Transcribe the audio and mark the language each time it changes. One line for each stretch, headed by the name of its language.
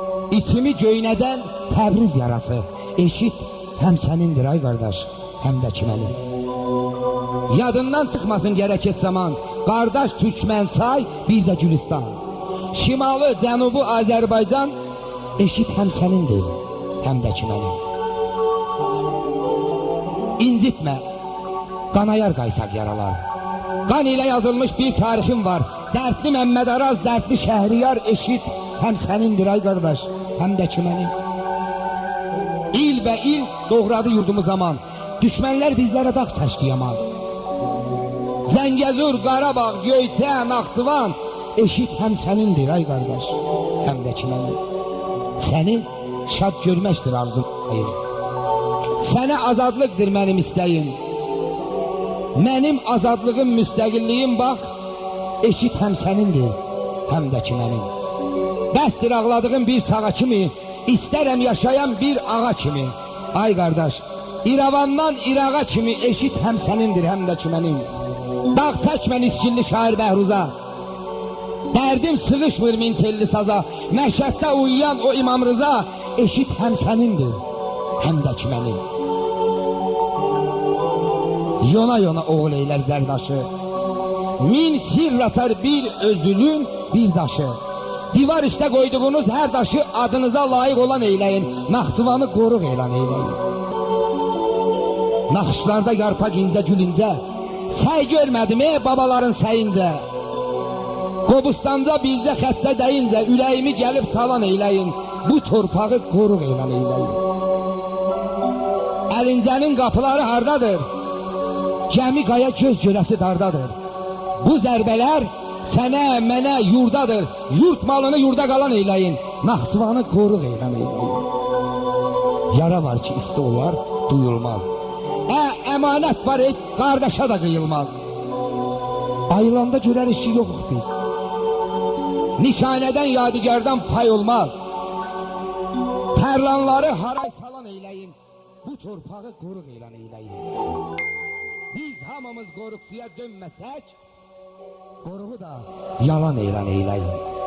Azerbaijani: İçimi göynədən Təbriz yarası
Turkish: eşit hem senindir ay kardeş hem de ki mənim. Yadından çıkmasın gerek et zaman, kardeş Türkmençay bir de Gülistan. Şimalı, Cənubu Azərbaycan eşit hem senindir hem de ki mənim. İncitme, kanayar qaysak yaralar. Qan ile yazılmış bir tarixim var. Dertli Mehmet Araz, dertli Şehriyar eşit hem senindir ay kardeş hem de ki mənim. İl ve il doğradı yurdumu zaman. Düşmanlar bizlere dağ saçdı yaman. Zəngəzur, Qarabağ, Göyçə, Naxçıvan eşit hem senindir ay kardeş hem de ki mənim.
Azerbaijani: Səni şad görməkdir arzum. Sənə azadlıqdır mənim istəyim. Mənim azadlığım, müstəqilliyim bax
Turkish: eşit hem senindir hem de ki mənim.
Azerbaijani: Bəsdir ağladığım bir sağa kimi, istərəm yaşayan bir ağa kimi.
Turkish: Ay kardeş, İrəvandan İraqa kimi eşit hem senindir hem de ki mənim.
Azerbaijani: Dağ çəkmən İskilli şair Bəhruza, derdim sığışmır mintelli saza. Məşəddə uyuyan o
Turkish: İmam Rıza eşit hem senindir hem de ki mənim.
Azerbaijani: Yona yona oğul eylər zərdaşı, min sir atar bir özülün bir daşı. Divar üstə koyduğunuz her daşı adınıza layık olan eyləyin. Naxçıvanı qoruq elan eyləyin. Naxışlarda yarpak incə gül incə, səy görmədim babaların səyincə. Qobustanca bircə xəttə dəyincə, üləyimi gəlib talan eyləyin. Bu torpağı qoruq elan eyləyin. Əlincənin qapıları hardadır? Gəmi qaya göz görəsi dardadır. Bu zərbələr sənə, mənə, yurdadır. Yurt malını yurda qalan eyləyin. Naxçıvanı qoruq elan eyləyin. Yara var ki isti olar, duyulmaz. Əmanət var qardaşa da qıyılmaz. Ayılanda görər işi yoxuq biz. Nişanədən yadigardan pay olmaz. Tərlanları haray salan eyləyin. Bu torpağı qoruq elan eyləyin. Biz hamımız qoruqsuya dönməsək, qoruğu da yalan elan eyləyin.